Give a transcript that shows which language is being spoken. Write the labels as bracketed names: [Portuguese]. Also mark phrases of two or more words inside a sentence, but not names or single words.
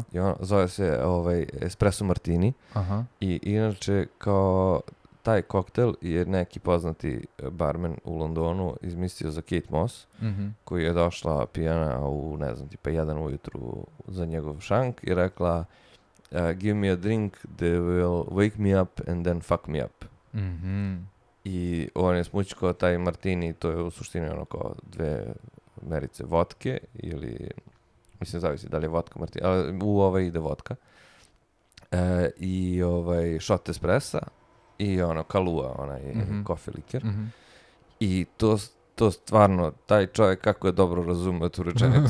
[Bosnian] I zove se espresso martini. Aha. I inače kao taj koktel je neki poznati barmen u Londonu izmislio za Kate Moss, koji je došla pijana u, ne znam, tipa 1 ujutru za njegov šank i rekla [English] give me a drink that will wake me up and then fuck me up. [Bosnian] I on je smućkao taj martini, to je u suštini ono kao 2 merice vodke ili, mislim zavisi da li je vodka martini, ali u ide vodka. I shot espressa i ono kalua, onaj kofe liker. I to stvarno, taj čovjek kako je dobro razumio tu rečenicu.